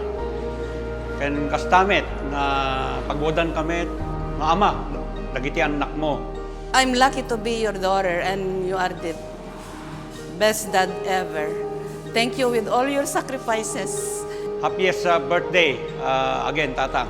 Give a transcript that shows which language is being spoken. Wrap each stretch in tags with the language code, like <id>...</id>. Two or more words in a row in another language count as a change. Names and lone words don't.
<ilo>Ken kastamet na pagwadan kami, nga ama, dagiti anak mo.</ilo> <en>I'm lucky to be your daughter and you are the best dad ever. Thank you with all your sacrifices. Happiest birthday again, Tatang.</en>